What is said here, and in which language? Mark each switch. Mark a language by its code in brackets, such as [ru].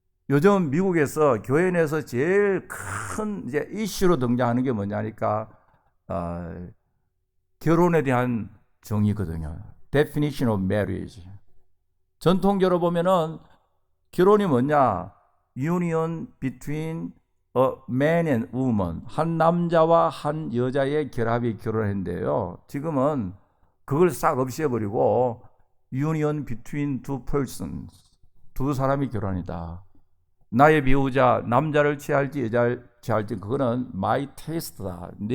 [ko] 요즘 미국에서 교회 내에서 제일 큰 이제 이슈로 등장하는 게 뭐냐니까 결혼에 대한 정의거든요. [en] Definition of marriage. [ko] 전통적으로 보면은 결혼이 뭐냐? [en] Union between a man and woman. [ko] 한 남자와 한 여자의 결합이 결혼인데요. 지금은 그걸 싹 없애버리고 [en] union between two persons. [ko] 두 사람이 결혼이다. 나의 배우자, 남자를 취할지 여자를 취할지 그거는 [en] my taste [ko] 다.